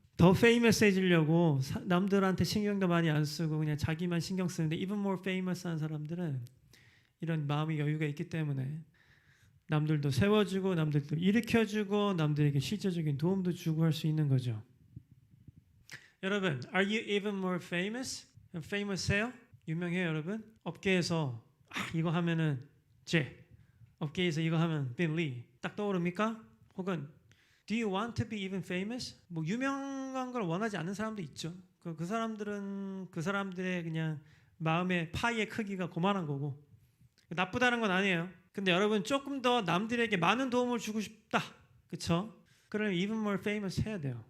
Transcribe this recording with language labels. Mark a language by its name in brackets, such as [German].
[Korean] 더 페이머스해지려고 남들한테 신경도 많이 안 쓰고 그냥 자기만 신경 쓰는데 [English] even more famous [Korean] 한 사람들은 이런 마음의 여유가 있기 때문에 남들도 세워주고 남들도 일으켜주고 남들에게 실제적인 도움도 주고 할 수 있는 거죠. 여러분, [English] are you even more famous? [Korean] famous해요? 유명해요, 여러분? 업계에서 이거 하면은 업계에서 이거 하면 빌리 딱 떠오릅니까? 혹은 [English] Do you want to be even famous? [Korean] 뭐 유명한 걸 원하지 않는 사람도 있죠. 그 사람들은 그 사람들의 그냥 마음의 파이의 크기가 고만한 거고 나쁘다는 건 아니에요. 근데 여러분 조금 더 남들에게 많은 도움을 주고 싶다, 그렇죠? 그러면 [English] even more famous [Korean] 해야 돼요.